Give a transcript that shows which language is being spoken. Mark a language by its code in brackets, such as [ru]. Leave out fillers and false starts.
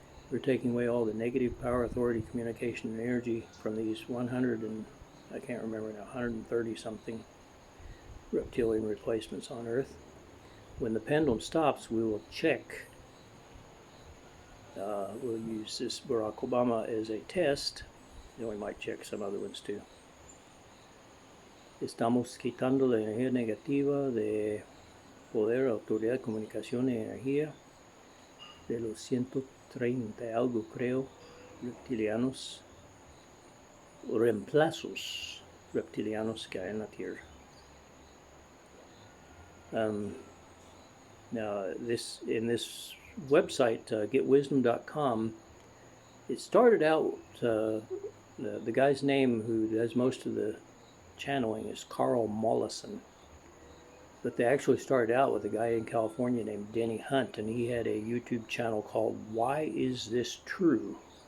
[en] We're taking away all the negative power, authority, communication, and energy from these 100 and, I can't remember now, 130 something reptilian replacements on Earth. When the pendulum stops, we will check. We'll use this Barack Obama as a test. Then we might check some other ones too. [es] Estamos quitando la energía negativa de poder, autoridad, comunicación y energía de los 130 algo, creo, reptilianos, reemplazos reptilianos que hay en la Tierra. [en] Now, in this website, getwisdom.com, it started out, the guy's name who does most of the channeling is Carl Mollison. But they actually started out with a guy in California named Denny Hunt, and he had a YouTube channel called Why Is This True?